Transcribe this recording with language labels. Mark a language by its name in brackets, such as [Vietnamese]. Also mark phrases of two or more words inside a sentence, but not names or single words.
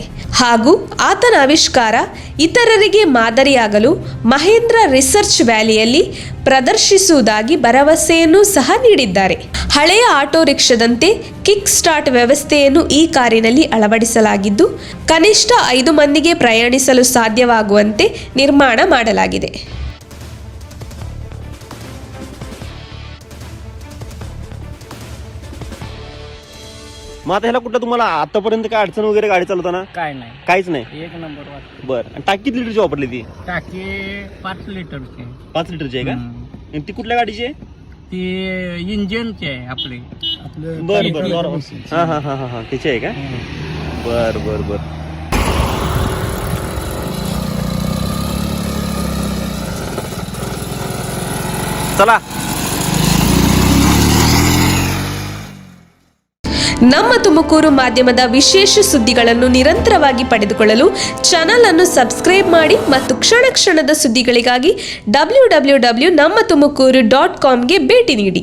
[Kannada] ಹಾಗೂ ಆತನ ಆವಿಷ್ಕಾರ ಇತರರಿಗೆ ಮಾದರಿಯಾಗಲು ಮಹೇಂದ್ರ ರಿಸರ್ಚ್ ವ್ಯಾಲಿಯಲ್ಲಿ ಪ್ರದರ್ಶಿಸುವುದಾಗಿ ಭರವಸೆಯನ್ನು ಸಹ ನೀಡಿದ್ದಾರೆ. ಹಳೆಯ ಆಟೋ ರಿಕ್ಷಾದಂತೆ ಕಿಕ್ ಸ್ಟಾರ್ಟ್ ವ್ಯವಸ್ಥೆಯನ್ನು ಈ ಕಾರಿನಲ್ಲಿ ಅಳವಡಿಸಲಾಗಿದ್ದು, ಕನಿಷ್ಠ 5 ಮಂದಿಗೆ ಪ್ರಯಾಣಿಸಲು ಸಾಧ್ಯವಾಗುವಂತೆ ನಿರ್ಮಾಣ ಮಾಡಲಾಗಿದೆ. [Marathi] मग आता ह्याला कुठं तुम्हाला आतापर्यंत काय अडचण वगैरे गाडी चालवताना? काय नाही, काहीच नाही. एक नंबर वाटतं. बर, आणि टाकी किती लिटरची वापरली ती? टाकी 5 लिटरची. 5 लिटरची आहे का? आणि ती कुठल्या गाडीची आहे? ती इंजिनची आहे आपली. बर बर बर. हा हा हा हा त्याची आहे का? बर बर बर. चला. [Kannada] ನಮ್ಮ ತುಮಕೂರು ಮಾಧ್ಯಮದ ವಿಶೇಷ ಸುದ್ದಿಗಳನ್ನು ನಿರಂತರವಾಗಿ ಪಡೆದುಕೊಳ್ಳಲು ಚಾನೆಲ್ ಅನ್ನು ಸಬ್ಸ್ಕ್ರೈಬ್ ಮಾಡಿ ಮತ್ತು ಕ್ಷಣ ಕ್ಷಣದ ಸುದ್ದಿಗಳಿಗಾಗಿ www.nammatumukoru.com ಗೆ ಭೇಟಿ ನೀಡಿ.